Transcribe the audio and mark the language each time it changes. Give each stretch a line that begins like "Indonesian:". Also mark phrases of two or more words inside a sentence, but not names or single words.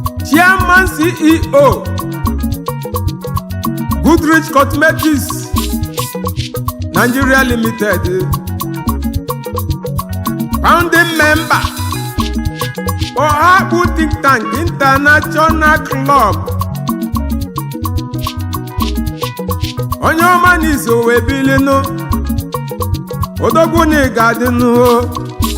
English: Chairman C E O, Goodrich Cosmetics Nigeria Limited, founding member, Ohakpu Think Tank International Club.
Igbo: Onye ọma n'iso wee bilinụ, odogwu na ị ga-adịnụ o.